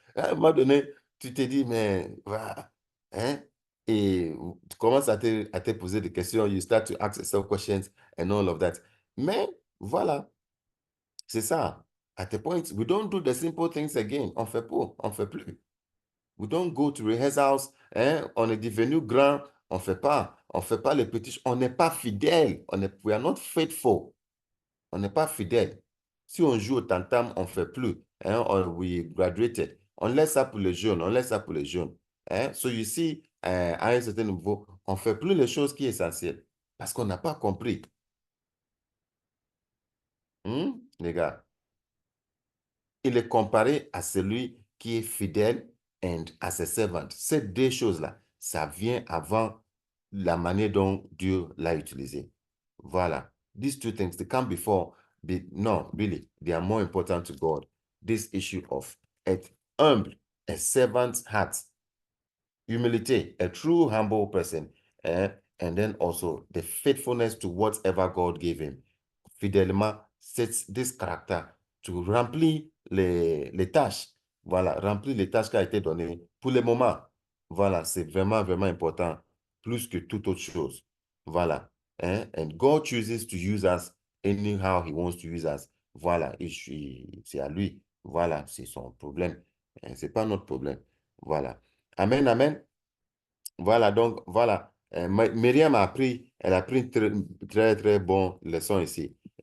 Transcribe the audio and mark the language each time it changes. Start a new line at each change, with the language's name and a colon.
French: À un moment donné, tu te dis, mais voilà. Et tu commences à te poser des questions.
English: You start to ask yourself questions and all of that.
French: Mais voilà, c'est ça.
English: At a point, we don't do the simple things again.
French: On fait plus.
English: We don't go to rehearsals.
French: On est devenu grand. On fait pas les petits. On n'est pas fidèle.
English: We are not faithful.
French: On n'est pas fidèle. Si on joue au tam-tam, on ne fait plus.
English: We graduated.
French: On laisse ça pour les jeunes, on laisse ça pour les jeunes. Hein?
English: So you see,
French: à un certain niveau, on ne fait plus les choses qui sont essentielles parce qu'on n'a pas compris. Les gars, il est comparé à celui qui est fidèle et à ses servantes. Ces deux choses-là, ça vient avant la manière dont Dieu l'a utilisé. Voilà.
English: These two things, they come before. No, really, they are more important to God. This issue of a humble, a servant's heart, humility, a true humble person, and then also the faithfulness to whatever God gave him.
French: Fidèlement, c'est
English: this character to
French: remplir les tâches. Voilà, remplir les tâches qui ont été données pour le moment. Voilà, c'est vraiment, vraiment important, plus que toute autre chose. Voilà.
English: And God chooses to use us anyhow he wants to use us.
French: Voilà, c'est à lui. Voilà, c'est son problème. C'est pas notre problème. Voilà. Amen, amen. Voilà, donc, voilà. Myriam a appris, elle a pris une très bonne leçon ici.